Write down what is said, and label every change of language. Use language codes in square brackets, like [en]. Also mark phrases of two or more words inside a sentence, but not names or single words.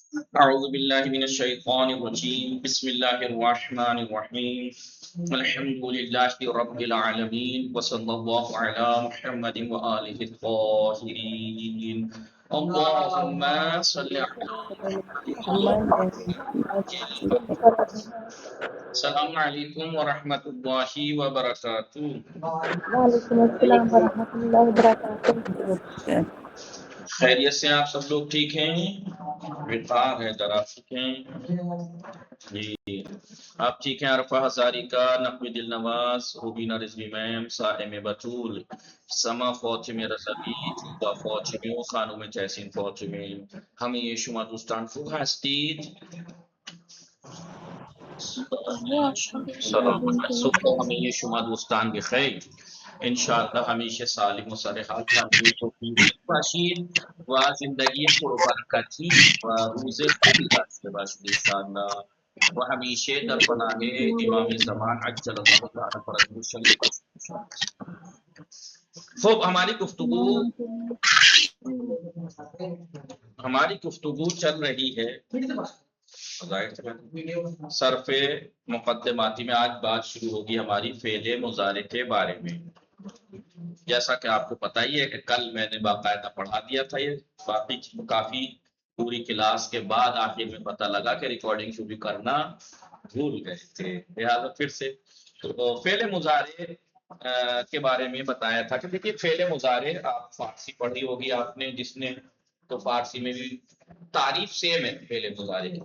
[ar] أعوذ بالله من الشيطان الرجيم بسم الله الرحمن الرحيم الحمد لله رب العالمين وصلى الله على محمد وآله الطاهرين اللهم صل على السلام عليكم ورحمة الله وبركاته. وعلیکم السلام ورحمۃ اللہ وبرکاتہ۔ [ur] خیریت سے آپ سب لوگ ٹھیک ہیں؟ بیکار ہے ذرا ٹھیک ہیں جی؟ آپ ٹھیک ہیں؟ عرفہ ہزاری کا، نقوی دل نواز، روبینہ رضوی میم، سائم بطول، سما فاطمه رضوی، توبہ فاطمه و خانم تحسین فاطمه، [fa] همه شما دوستان خوب هستید؟ سلام صبح همه شما دوستان بخیر. انشاءالله همیشه سالم و سرحال تندرست و پیروز باشید و زندگی پربرکتی و روز خوبی داشته باشید انشاءالله و همیشه در پناه امام زمان [ar] عجل الله تعالی فرجه الشریف [fa] باشید انشاءالله. [ur] خب ہماری گفتگو چل رہی ہے صرف مقدماتی میں. آج بات شروع ہوگی ہماری فعل مضارع کے بارے میں. جیسا کہ آپ کو پتہ ہی ہے کہ کل میں نے باقاعدہ پڑھا دیا تھا یہ، باقی کافی پوری کلاس کے بعد آخر میں پتہ لگا کہ ریکارڈنگ شروع کرنا بھول گئے تھے، لہٰذا پھر سے تو فعل مضارع کے بارے میں بتایا تھا کہ دیکھیے فعل مضارع آپ فارسی پڑھی ہوگی آپ نے جس نے، تو فارسی میں بھی تعریف سیم ہے فعل مضارع کی.